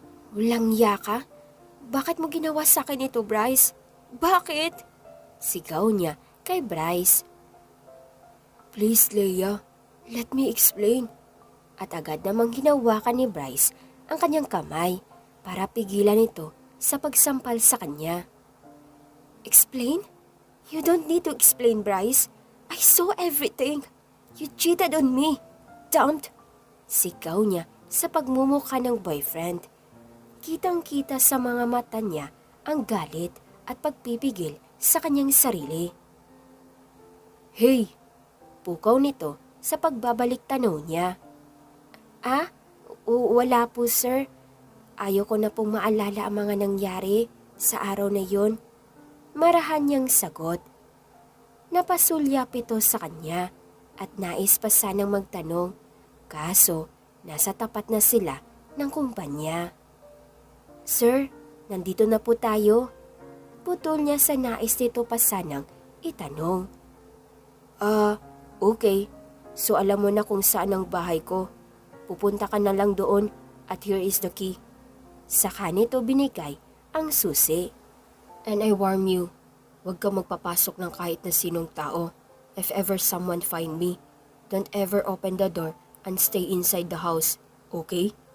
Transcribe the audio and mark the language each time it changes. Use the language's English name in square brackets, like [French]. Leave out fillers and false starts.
[Filipino] Walang yaka? Bakit mo ginawa sa akin ito, Bryce? Bakit? [English] Sigaw niya kay Bryce. Please, Leia, let me explain. [Filipino] At agad namang hinawakan ni Bryce ang kanyang kamay para pigilan ito sa pagsampal sa kanya. [English] Explain? You don't need to explain, Bryce. I saw everything. You cheated on me. Don't! [Filipino] Sigaw niya sa pagmumukha ng boyfriend. Kitang-kita sa mga mata niya ang galit at pagpipigil sa kanyang sarili. [English] Hey! [Filipino] Pukaw nito sa pagbabalik tanaw niya. Wala po, sir. Ayoko na pong maalala ang mga nangyari sa araw na yon. Marahan niyang sagot. Napasulyap ito sa kanya. At nais pa sanang magtanong, kaso nasa tapat na sila ng kumpanya. Sir, nandito na po tayo. Putol niya sa nais nito pa sanang itanong. Okay. So alam mo na kung saan ang bahay ko. Pupunta ka na lang doon at here is the key. Saka nito binigay ang susi. And I warn you, huwag kang magpapasok ng kahit na sinong tao. [English] If ever someone find me, don't ever open the door and stay inside the house, okay?